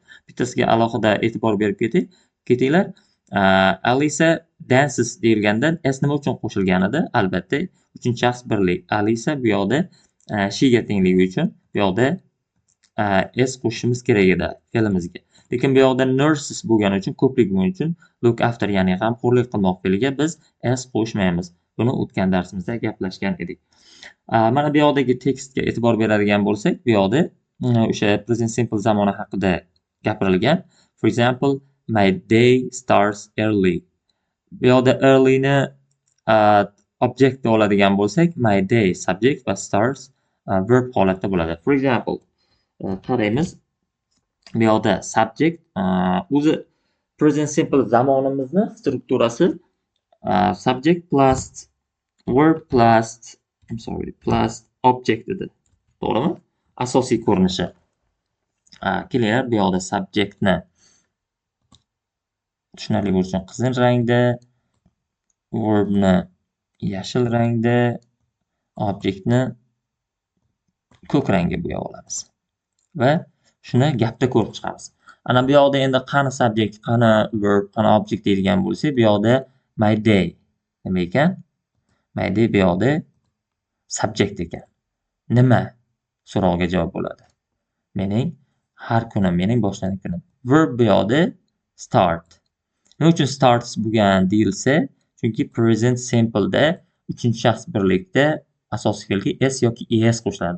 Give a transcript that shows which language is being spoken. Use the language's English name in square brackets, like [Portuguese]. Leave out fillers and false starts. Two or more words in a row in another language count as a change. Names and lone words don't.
[Uzbek] Bittasiga alohida e'tibor berib ketinglar. Alisa dances deyilganda s nima uchun qo'shilgan edi? Albatta, uchinchi shaxs birlik. Alisa bu yoqda she'ga tengligi uchun bu yoqda s qo'shishimiz kerak edi fe'limizga. Lekin bu yoqda nurses bo'lgani uchun, ko'plik bo'lgani uchun [English] look after, [Uzbek] ya'ni g'amxo'rlik qilmoq fe'liga biz s qo'shmaymiz. Buni o'tgan darsimizda gaplashgan edik. Mana bu yoqdagi tekstga e'tibor beradigan bo'lsak, bu yoqda o'sha [English] present simple [Uzbek] zamoni haqida gapirilgan. [English] For example, my day starts early. [Uzbek] Bu yoqda early ni object deb oladigan bo'lsak, [English] my day subject [Uzbek] va [English] starts verb [Uzbek] holatda bo'ladi. [English] For example, [Uzbek] qaraymiz. Bu yoqda subject o'zi [English] present simple [Uzbek] zamonimizni strukturasi [English] subject plus verb plus object [Uzbek] edi. To'g'rimi? Asosiy ko'rinishi. Kelinglar, bu yoqda subjectni tushunarli bo'lishi uchun qizil rangda, verbni yashil rangda, objectni ko'k rangga bo'yab olamiz. Va shuni gapda ko'rib chiqamiz. Ana bu yoqda endi qani subject, qani verb, qani object deydigan bo'lsak, bu yoqda [English] my day [Uzbek] nima ekan? [English] My day [Uzbek] bu yoqda subject ekan. Nima? So'rovga javob bo'ladi. Mening har kunim, mening boshlang'ich kunim. Verb bu yoqda start. Nima uchun starts bo'lgan deyilsa, chunki [English] present simple [Uzbek] da uchinchi shaxs birlikda asosiy fe'lga s yoki es qo'shilardi.